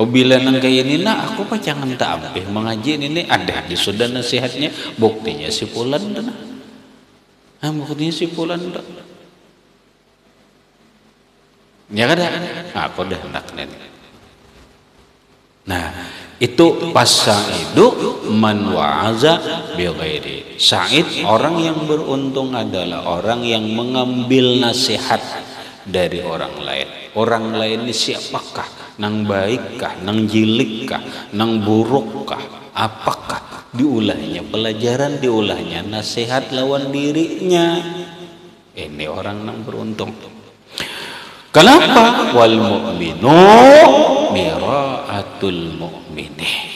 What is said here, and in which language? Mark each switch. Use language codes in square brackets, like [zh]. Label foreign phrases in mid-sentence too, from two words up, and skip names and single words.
[bjn] Oh bila nang kayak ini nak aku mah jangan tak ampih mengaji ini ada di sudah nasihatnya buktinya si Fulan dah. Buktinya si Fulan dah. Ya kada? Aku dah hendak nenek. Nah, itu pas [ar] السعيد من وعظ بغيره. [id] Sa'id orang yang beruntung adalah orang yang mengambil nasihat dari orang lain. Orang lain ini siapakah? [bjn] Nang baikkah, nang jilikkah, nang burukkah? Apakah diulahnya pelajaran, diulahnya nasihat lawan dirinya? Ini orang nang beruntung. [id] Kenapa? [ar] والمؤمن مرآة المؤمن.